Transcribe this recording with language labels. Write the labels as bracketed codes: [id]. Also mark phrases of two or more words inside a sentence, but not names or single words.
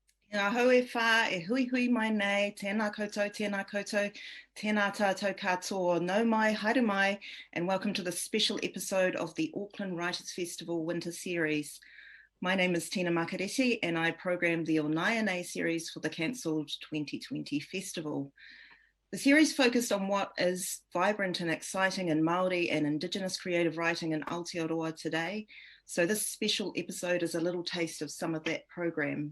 [mi] Ngā hoe whā, e hui hui mai nei, tēnā koutou, tēnā tātou katoa, nau mai, haere mai, [en] and welcome to the special episode of the Auckland Writers' Festival Winter Series. My name is Tina Makareti and I programmed the RENÉE series for the cancelled 2020 festival. The series focused on what is vibrant and exciting in Māori and Indigenous creative writing in Aotearoa today, so this special episode is a little taste of some of that program.